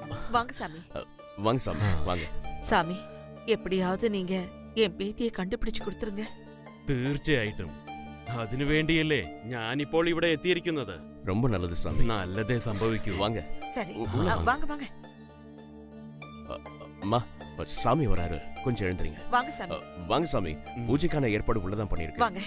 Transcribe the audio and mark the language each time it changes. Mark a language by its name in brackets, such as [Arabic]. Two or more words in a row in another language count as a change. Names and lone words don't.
[Tamil] வாங்க சாமி. வாங்க சாமி வாங்க. சாமி, எப்படியாவது நீங்க என் பேத்தியை കണ്ടുപിടിച്ചു കൊടുத்துருங்க. [Malayalam] തീർച്ചയായിട്ടും അതിനുവേണ്ടിയല്ലേ ഞാനിപ്പോൾ ഇവിടെ എത്തിയിരിക്കുന്നത്. [Tamil] ரொம்ப நல்லது சாமி. [Malayalam] നല്ലതേ സംഭവിക്കൂ. [Tamil] வாங்க. சரி, உள்ள வாங்க. வாங்க வாங்க அம்மா, சாமி வராரு, கொஞ்சம் எழுந்துறீங்க. வாங்க சாமி. வாங்க சாமி, பூஜைக்கான ஏற்பாடு உள்ளதான் பண்ணிருக்கேன். வாங்க.